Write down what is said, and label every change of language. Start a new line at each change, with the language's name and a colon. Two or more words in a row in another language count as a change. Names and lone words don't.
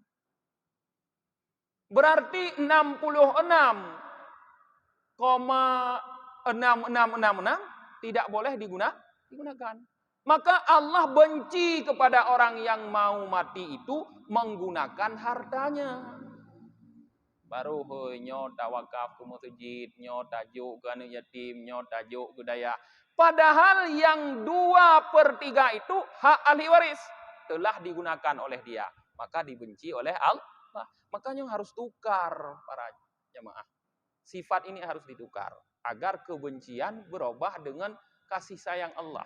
Indonesian: Berarti 66,6666 tidak boleh digunakan. Maka Allah benci kepada orang yang mau mati itu menggunakan hartanya.
Minangkabau: Baru nyo tawakaf ke masjid, nyo tajuk ke anak yatim, nyo tajuk ke daya.
Indonesian: Padahal yang 2/3 itu hak ahli waris telah digunakan oleh dia. Maka dibenci oleh Allah. Makanya harus tukar para jemaah. Sifat ini harus ditukar. Agar kebencian berubah dengan kasih sayang Allah.